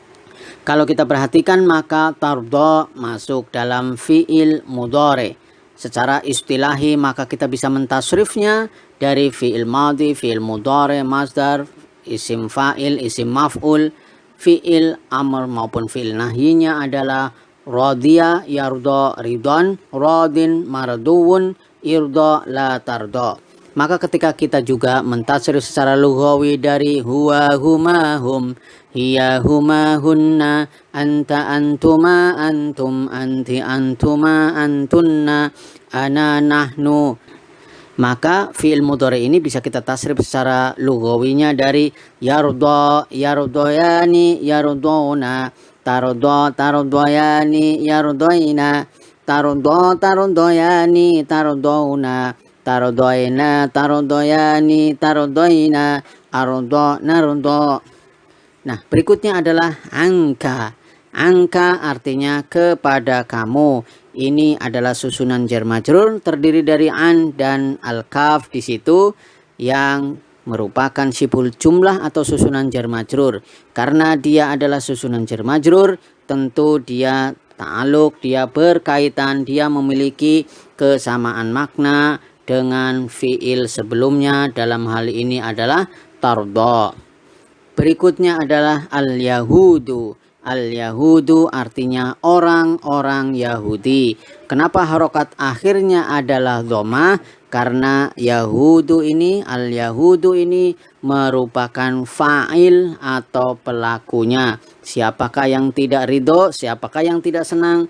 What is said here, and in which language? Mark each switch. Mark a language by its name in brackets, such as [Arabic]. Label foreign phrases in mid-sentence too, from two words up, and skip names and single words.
[Indonesian] Kalau kita perhatikan, maka tardo masuk dalam fi'il mudhari. Secara istilahi maka kita bisa mentasrifnya dari fi'il madhi, fi'il mudhari, masdar, isim fa'il, isim maf'ul, fi'il amr maupun fi'il nahyinya adalah [Arabic] رضي يرضى رضا راضٍ مرضيّ ارضَ لا ترضَ. [Indonesian] Maka ketika kita juga mentasrif secara lughawi dari [Arabic] هو هما هم، هي هما هن، أنتَ أنتما أنتم، أنتِ أنتما أنتن، أنا نحن, [Indonesian] maka fi'il mudhari ini bisa kita tasrif secara lughawinya dari [Arabic] يرضى يرضيان يرضون، ترضى ترضيان يرضين، ترضى ترضيان ترضون، ترضين ترضيان ترضين، أرضى نرضى. [Indonesian] Nah, berikutnya adalah angka. Angka artinya kepada kamu. Ini adalah susunan jar majrur terdiri dari an dan al-kaf di situ yang merupakan sibul jumlah atau susunan jar majrur. Karena dia adalah susunan jar majrur, tentu dia ta'aluk, dia berkaitan, dia memiliki kesamaan makna dengan fi'il sebelumnya, dalam hal ini adalah tardo. Berikutnya adalah al-yahudu. Al-yahudu artinya orang-orang Yahudi. Kenapa harokat akhirnya adalah dhamma? Karena yahudu ini, al-yahudu ini merupakan fa'il atau pelakunya. Siapakah yang tidak ridho, siapakah yang tidak senang?